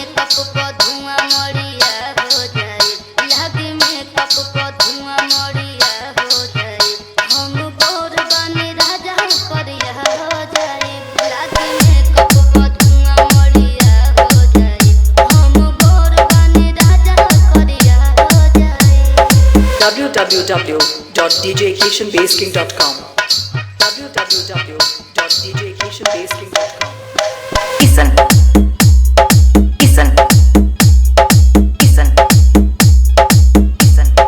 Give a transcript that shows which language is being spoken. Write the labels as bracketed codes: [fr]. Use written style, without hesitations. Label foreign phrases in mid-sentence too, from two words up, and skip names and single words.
[bho] को धुआं मड़िया हो जाए, लागे मेकअप को धुआं मड़िया हो जाए। हम गोर बने राजा करिया हो जाए, लागे मेकअप को धुआं मड़िया हो जाए। हम गोर बने राजा करिया हो जाए। www.djkishanbasking.com www.djkishanbasking.com [en] Listen, listen, listen, listen.